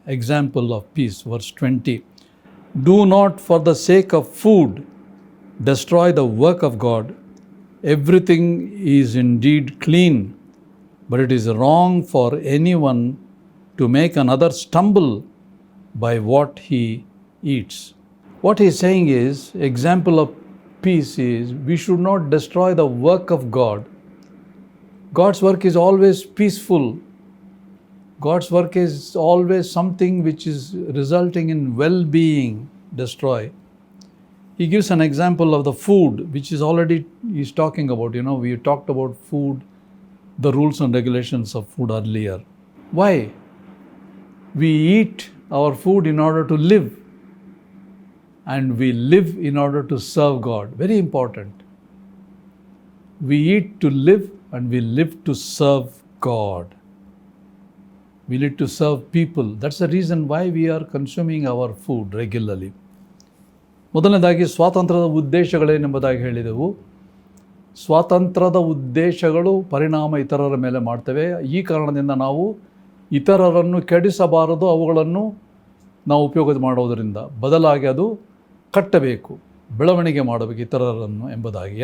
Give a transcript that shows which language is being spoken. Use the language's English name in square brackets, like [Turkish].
[English] Example of peace. Verse 20, do not for the sake of food destroy the work of God. Everything is indeed clean, but it is wrong for any one to make another stumble by what he eats. What he is saying is, example of peace is, we should not destroy the work of God. God's work is always peaceful. God's work is always something which is resulting in well-being. Destroy. He gives an example of the food, which is already he's talking about. We talked about food, the rules and regulations of food earlier. Why? We eat our food in order to live, and we live in order to serve God. Very important. We eat to live, and we live to serve God. We live to serve people. That's the reason why we are consuming our food regularly. [Kannada] ಮೊದಲನೇದಾಗಿ ಸ್ವಾತಂತ್ರ್ಯದ ಉದ್ದೇಶಗಳೇನೆಂಬುದಾಗಿ ಹೇಳಿದೆವು. ಸ್ವಾತಂತ್ರ್ಯದ ಉದ್ದೇಶಗಳು ಪರಿಣಾಮ ಇತರರ ಮೇಲೆ ಮಾಡ್ತವೆ. ಈ ಕಾರಣದಿಂದ ನಾವು ಇತರರನ್ನು ಕೆಡಿಸಬಾರದು, ಅವುಗಳನ್ನು ನಾವು ಉಪಯೋಗ ಮಾಡೋದರಿಂದ. ಬದಲಾಗಿ ಅದು ಕಟ್ಟಬೇಕು, ಬೆಳವಣಿಗೆ ಮಾಡಬೇಕು ಇತರರನ್ನು ಎಂಬುದಾಗಿ.